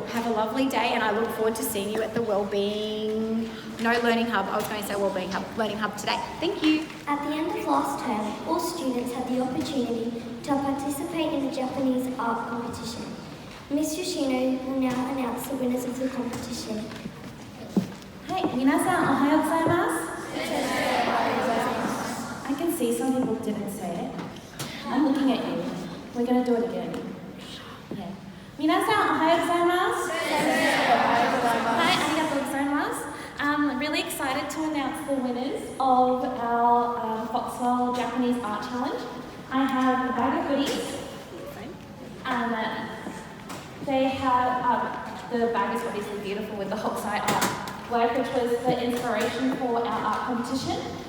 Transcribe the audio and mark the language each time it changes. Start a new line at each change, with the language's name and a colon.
English: Have a lovely day, and I look forward to seeing you at the Learning Hub. I was going to say Learning Hub today. Thank you. At the end of last term, all students had the opportunity to participate in the Japanese art competition. Miss Yoshino will now announce the winners of the competition.
Japanese: はい、皆さんおはようございます。
English: I can see some people didn't say it. I'm looking at you. We're going to do it again. Yeah.
Japanese: 皆さんおはようございます。はい、ありがとうございます。
English: I'm really excited to announce the winners of our Foxwell Japanese Art Challenge. I have a bag of goodies. They have, the bag is obviously beautiful with the Hokusai art work, which was the inspiration for our art competition.